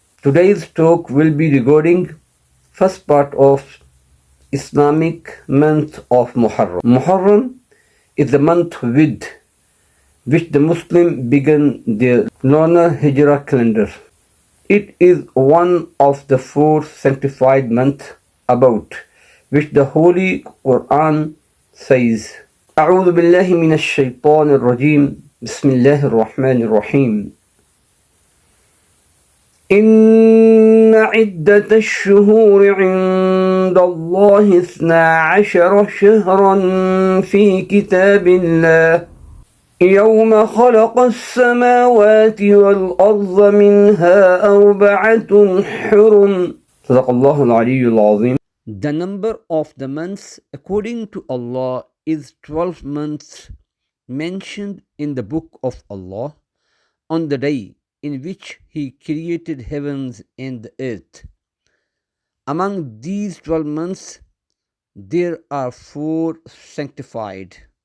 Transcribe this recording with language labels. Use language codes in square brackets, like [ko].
[en] Today's talk will be regarding first part of Islamic month of Muharram. Muharram is the month with which the Muslim began their lunar Hijrah calendar. It is one of the four sanctified months about which the Holy Quran says, [ar] أعوذ بالله من الشيطان الرجيم بسم الله الرحمن الرحيم إن عدة الشهور عند الله 12 شهرا في كتاب الله يوم خلق السماوات والأرض منها 4 حرم صدق الله العلي العظيم. [en] The number of the months according to Allah is 12 months mentioned in the book of Allah on the day in which He created heavens and the earth. Among these 12 months, there are 4 sanctified.